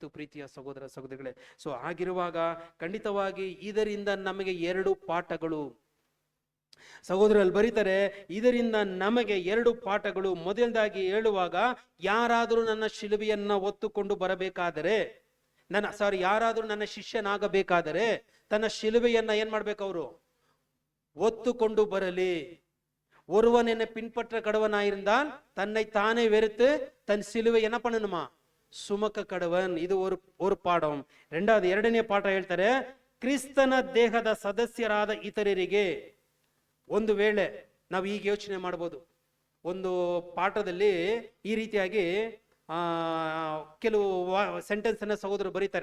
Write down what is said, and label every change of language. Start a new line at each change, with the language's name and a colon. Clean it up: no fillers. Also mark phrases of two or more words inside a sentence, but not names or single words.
Kannada: ಪ್ರೀತಿಯ ಸಹೋದರ ಸಹೋದರಿಗಳೇ, ಸೊ ಆಗಿರುವಾಗ ಖಂಡಿತವಾಗಿ ಇದರಿಂದ ನಮಗೆ 2 ಪಾಠಗಳು. ಸಹೋದರಲ್ಲಿ ಬರೀತಾರೆ, ಇದರಿಂದ ನಮಗೆ 2 ಪಾಠಗಳು. ಮೊದಲದಾಗಿ ಹೇಳುವಾಗ, ಯಾರಾದರೂ ನನ್ನ ಶಿಲುಬೆಯನ್ನ ಹೊತ್ತುಕೊಂಡು ಬರಬೇಕಾದರೆ, ಯಾರಾದರೂ ನನ್ನ ಶಿಷ್ಯನಾಗಬೇಕಾದರೆ ತನ್ನ ಶಿಲುಬೆಯನ್ನ ಏನ್ ಮಾಡ್ಬೇಕು, ಅವರು ஒத்துக்கொண்டு ಬರಲಿ.
Tamil: ஒருவன் என்னை பின்பற்ற கடவனாயிருந்தால் தன்னை தானே வெறுத்து தன் சிலுவை என்ன பண்ணணுமா, சுமக்க கடவன்.
Kannada: ಇದು ஒரு ಪಾಠம். ಎರಡನೇ ಪಾಠ ಹೇಳ್ತಾರೆ, ಕ್ರಿಸ್ತನ ದೇಹದ ಸದಸ್ಯರಾದ ಇತರರಿಗೆ. ಒಂದು ವೇಳೆ ನಾವು ಈಗ ಯೋಚನೆ ಮಾಡಬಹುದು, ಒಂದು ಪಾಠದಲ್ಲಿ ಈ ರೀತಿಯಾಗಿ ಕೆಲವು ಸೆಂಟೆನ್ಸ್ ಅನ್ನ ಸಹೋದರರು ಬರೀತಾರೆ.